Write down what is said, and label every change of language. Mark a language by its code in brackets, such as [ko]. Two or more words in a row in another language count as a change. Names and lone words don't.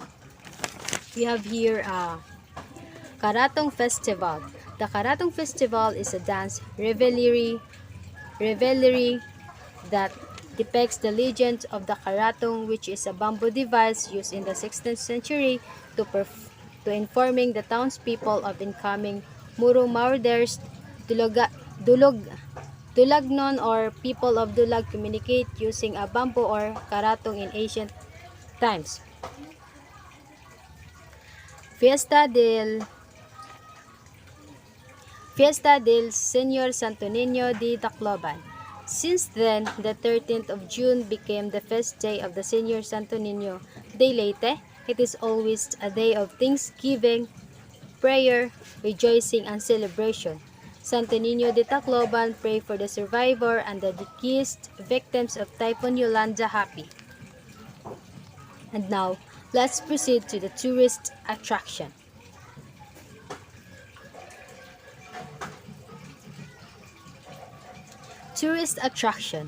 [en] We have here a Karatong Festival. The Karatong Festival is a dance revelry that depicts the legend of the karatong, which is a bamboo device used in the 16th century to informing the townspeople of incoming Muro marauders. Dulog, dulog, Dulagnon or people of Dulag communicate using a bamboo or karatong in ancient times. Fiesta del Fiesta del Señor Santo Niño de Tacloban. Since then, the 13th of June became the feast day of the Señor Santo Niño de Leyte. It is always a day of thanksgiving, prayer, rejoicing, and celebration. Santo Niño de Tacloban pray for the survivor and the deceased victims of Typhoon Yolanda happy. And now, let's proceed to the tourist attraction. Tourist attraction.